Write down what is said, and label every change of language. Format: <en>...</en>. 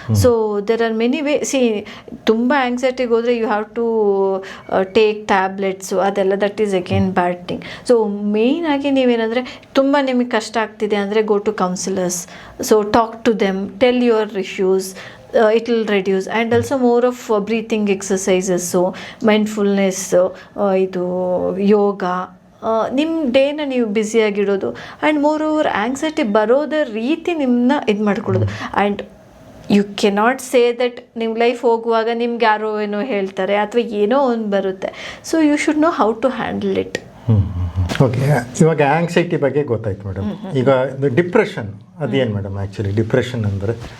<en>So there are many way.</en> <kn>ತುಂಬ ಆ್ಯಂಗ್ಸೈಟಿಗೆ ಹೋದರೆ</kn> <en>You have to take tablets, ಅದೆಲ್ಲ that is again bad thing.</en> <kn>So ಮೇಯ್ನಾಗಿ ನೀವೇನಂದರೆ ತುಂಬ ನಿಮಗೆ ಕಷ್ಟ ಆಗ್ತಿದೆ ಅಂದರೆ</kn> <en>Go to counsellors. So talk to them, tell your issues, it will reduce. And also more of breathing exercises, so mindfulness,</en> <kn>ಇದು ಯೋಗ, ನಿಮ್ಮ ಡೇನ ನೀವು ಬ್ಯುಸಿಯಾಗಿಡೋದು. ಆ್ಯಂಡ್ ಮೋರ್ ಓವರ್ ಆ್ಯಂಗ್ಸೈಟಿ ಬರೋದ ರೀತಿ ನಿಮ್ಮನ್ನ ಇದು ಮಾಡ್ಕೊಳ್ಳೋದು.</kn> <en>and you cannot say that</en> <kn>ನಿಮ್ಮ ಲೈಫ್ ಹೋಗುವಾಗ ನಿಮ್ಗೆ ಯಾರೋ ಏನೋ ಹೇಳ್ತಾರೆ ಅಥವಾ ಏನೋ ಒಂದು ಬರುತ್ತೆ.</kn> <en>So you should know how to handle it.</en> <kn>Okay, ಇವಾಗ ಆ್ಯಂಗ್ಸೈಟಿ ಬಗ್ಗೆ ಗೊತ್ತಾಯ್ತು ಮೇಡಮ್. ಈಗ ಡಿಪ್ರೆಷನ್ ಅದೇನು ಮೇಡಮ್ ಆ್ಯಕ್ಚುಲಿ ಡಿಪ್ರೆಷನ್ ಅಂದರೆ?</kn>